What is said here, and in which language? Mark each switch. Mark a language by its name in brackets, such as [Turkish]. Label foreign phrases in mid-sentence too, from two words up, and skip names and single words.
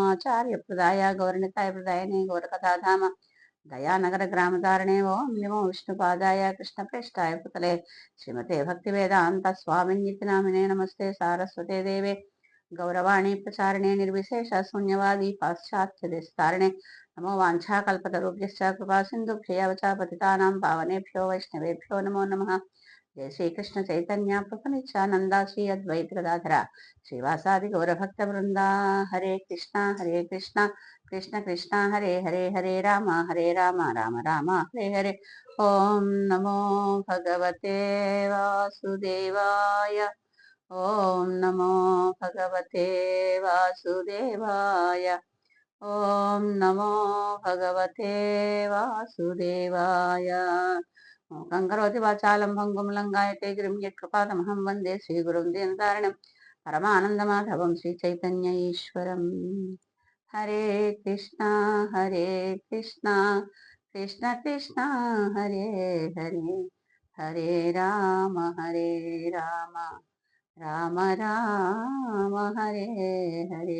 [Sanskrit] ఆచార్య ప్రదాయ గౌరనితాయ ప్రదాయనే గౌరకథాధామ దయానగర గ్రామధారణే. ఓం నమో విష్ణుపాదాయ కృష్ణప్రేష్ఠాయ భూతలే శ్రీమతే భక్తి వేదాంత స్వామిన్నితి నామినే. నమస్తే సారస్వతే దేవే గౌరవాణి ప్రచారిణే నిర్విశేష శూన్యవాది పాశ్చాత్య దేశతారిణే. నమో వాంఛాకల్పతరుభ్యశ్చ కృపా సింధుభ్యయవచ పతితానాం పావనేభ్యో వైష్ణవేభ్యో నమో నమః. జయ శ్రీకృష్ణ చైతన్య ప్రభు నిత్యానంద శ్రీ అద్వైత గదాధర శ్రీవాసాది గౌరభక్త బృంద. హరే కృష్ణ కృష్ణ కృష్ణ హరే హరే హరే రామ రామ రామ హరే హరే. ఓం నమో భగవతే వాసుదేవాయ. ఓం నమో భగవతే వాసుదేవాయ. ఓం నమో భగవతే వాసుదేవాయ. మూకం కరోతి వాచాలం భంగుం లంఘాయతే గిరిం యత్కృపాతమహం వందే శ్రీగురుం దీనతారిణం పరమానందమాధవం శ్రీచైతన్య ఈశ్వరం. హరే కృష్ణ కృష్ణ కృష్ణ హరే హరే హరే రామ రామ రామ హరే హరే.